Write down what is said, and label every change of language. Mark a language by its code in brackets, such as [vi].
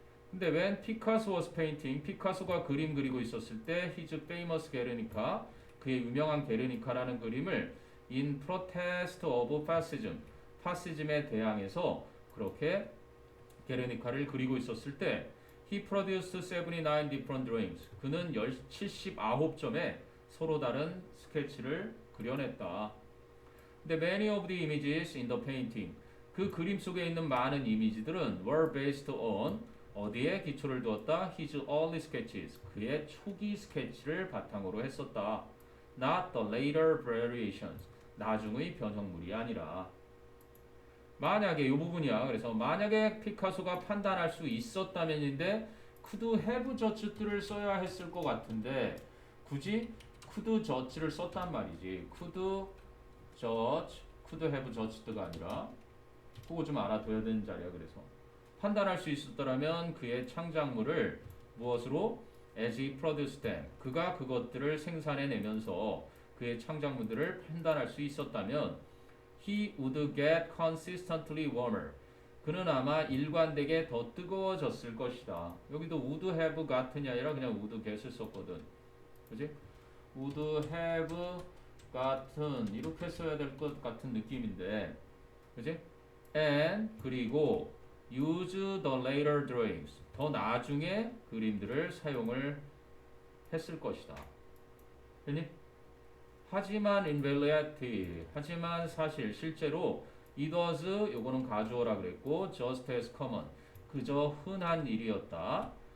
[ko] 근데 when Picasso was painting 피카소가 그림 그리고 있었을 때 his famous Guernica 그의 유명한 게르니카라는 그림을 in protest of fascism 파시즘에 대항해서 그렇게 [en] 게르니카를 그리고 있었을 때 he produced 79 different drawings. [ko] 그는 79점의 서로 다른 스케치를 그려냈다. [en] 근데 many of the images in the painting. [ko] 그 그림 속에 있는 많은 이미지들은 were based on 어디에 기초를 두었다? [en] His early sketches. [ko] 그의 초기 스케치를 바탕으로 했었다. [en] Not the later variations. [ko] 나중의 변형물이 아니라. 만약에 이 부분이야. 그래서 만약에 피카소가 판단할 수 있었다면인데 could have judged를 써야 했을 것 같은데 굳이 could judge를 썼단 말이지. could judge, could have judged가 아니라 그거 좀 알아둬야 되는 자리야. 그래서 판단할 수 있었더라면 그의 창작물을 무엇으로? [en] As he produced them. 그가 그것들을 생산해내면서 그의 창작물들을 판단할 수 있었다면 he would get consistently warmer. [ko] 그는 아마 일관되게 더 뜨거워졌을 것이다. 여기도 would have got이 아니라 그냥 would get을 썼거든. 그지? would have gotten 이렇게 써야 될 것 같은 느낌인데 그지? [en] and 그리고 use the later drawings. [ko] 더 나중에 그림들을 사용을 했을 것이다. 됐니? 하지만 in reality, 하지만 사실 실제로 it was 요거는 가주어라 그랬고 just as common 그저 흔한 일이었다.